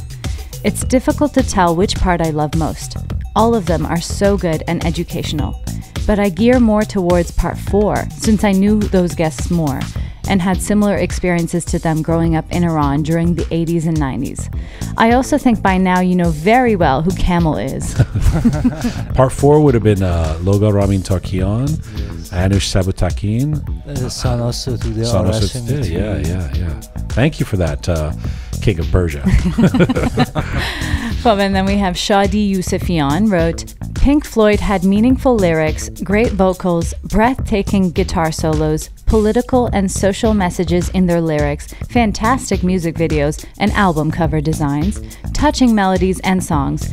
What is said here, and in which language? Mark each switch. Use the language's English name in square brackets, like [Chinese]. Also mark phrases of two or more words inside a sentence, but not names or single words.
[English] It's difficult to tell which part I love most. All of them are so good and educational. But I gear more towards part 4 since I knew those guests more and had similar experiences to them growing up in Iran during the 80s and 90s. I also think by now you know very well who Camel is. Part 4 would have been Loga Ramin Tarkian, Anush Sabutakin, Sana Sotude, Sana Arash Sotude. Miti. Yeah. Thank you for that, King of Persia. Well, and then we have Shadi Yusufian wrote, Pink Floyd had meaningful lyrics, great vocals, breathtaking guitar solos, political and social messages in their lyrics, fantastic music videos and album cover designs, touching melodies and songs.